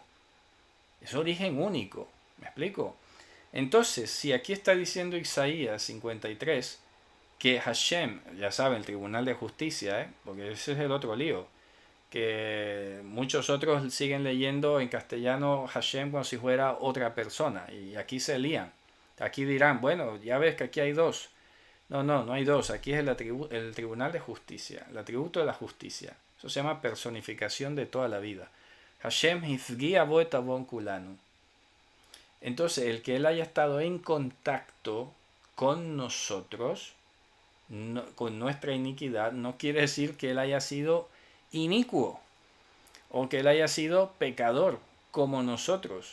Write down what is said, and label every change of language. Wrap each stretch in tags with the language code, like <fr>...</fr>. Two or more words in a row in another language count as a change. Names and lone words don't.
<es>Es origen único, ¿me explico? Entonces, si aquí está diciendo Isaías 53 que Hashem, ya saben, el Tribunal de Justicia, porque ese es el otro lío, que muchos otros siguen leyendo en castellano Hashem como si fuera otra persona, y aquí se lían. Aquí dirán, bueno, ya ves que aquí hay dos. No hay dos, aquí es el Tribunal de Justicia, el atributo de la justicia. Eso se llama personificación de toda la vida.</es> <he>השם הפגיע בו את עון כולנו.</he> <es>Entonces, el que él haya estado en contacto con nosotros, con nuestra iniquidad, no quiere decir que él haya sido inicuo o que él haya sido pecador como nosotros.</es>